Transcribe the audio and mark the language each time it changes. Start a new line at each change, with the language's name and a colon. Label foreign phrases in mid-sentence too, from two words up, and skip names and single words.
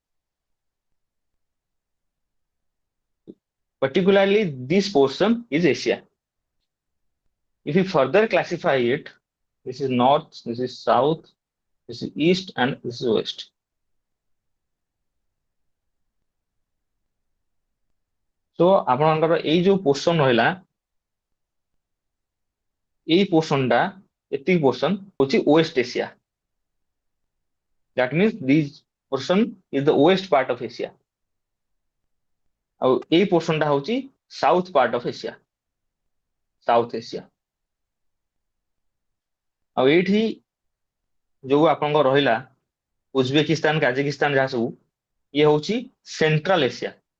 English: Particularly, this portion is Asia. If you further classify it, this is north, this is south, this is east, and this is west. So
Odia: ଆପଣଙ୍କର ଏଇ ଯୋଉ ପୋର୍ସନ ରହିଲା, ଏଇ ପୋର୍ସନଟା, ଏତିକି ପୋର୍ସନ ହଉଛି ୱେଷ୍ଟ ଏସିଆ।
English: That means this portion is the west part of Asia.
Odia: ଆଉ ଏଇ ପୋର୍ସନଟା ହଉଛି
English: south part of Asia, South Asia.
Odia: ଆଉ ଏଇଠି ଯୋଉ ଆପଣଙ୍କ ରହିଲା ଉଜବେକିସ୍ତାନ, କାଜାକିସ୍ତାନ, ଯାହା ସବୁ, ଇଏ ହଉଛି ସେଣ୍ଟ୍ରାଲ ଏସିଆ।